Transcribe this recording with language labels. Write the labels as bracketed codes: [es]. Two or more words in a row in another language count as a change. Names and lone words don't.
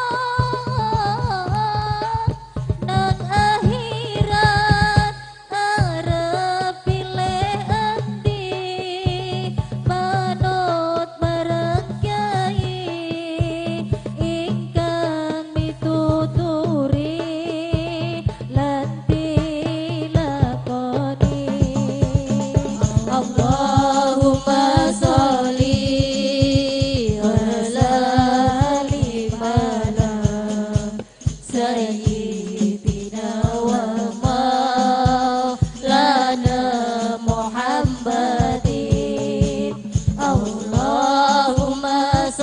[jv] nang akhirat arep pilih endi manut marang kyai ingkang mituturi lan dilakoni. [ar] اللهم صل وسلم على سيدنا ومولانا محمد. Allahumma